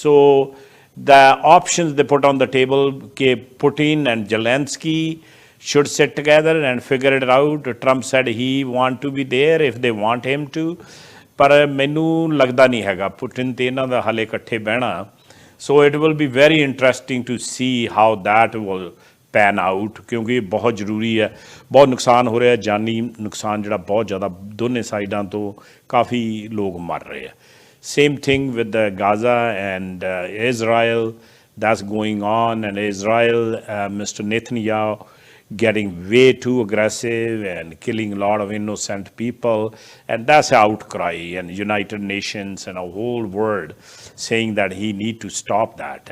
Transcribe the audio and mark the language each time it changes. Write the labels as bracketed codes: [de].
[en] So the options they put on the table, Putin and Zelensky should sit together and figure it out. Trump said he want to be there if they want him to, [pa] ਪਰ ਮੈਨੂੰ ਲੱਗਦਾ ਨਹੀਂ ਹੈਗਾ ਪੁਟਿਨ ਤੇ ਇਹਨਾਂ ਦਾ ਹਾਲੇ ਇਕੱਠੇ ਬਹਿਣਾ। [en] so it will be very interesting to see how that will pan out, [pa] ਕਿਉਂਕਿ ਇਹ ਬਹੁਤ ਜ਼ਰੂਰੀ ਹੈ। ਬਹੁਤ ਨੁਕਸਾਨ ਹੋ ਰਿਹਾ, ਜਾਨੀ ਨੁਕਸਾਨ ਜਿਹੜਾ ਬਹੁਤ ਜ਼ਿਆਦਾ ਦੋਨੇ ਸਾਈਡਾਂ ਤੋਂ ਕਾਫੀ ਲੋਕ ਮਰ ਰਹੇ ਆ। [en] Same thing with the Gaza and Israel, that's going on. And Israel, Mr. Netanyahu getting way too aggressive and killing a lot of innocent people. And that's an outcry, and United Nations and a whole world saying that he need to stop that.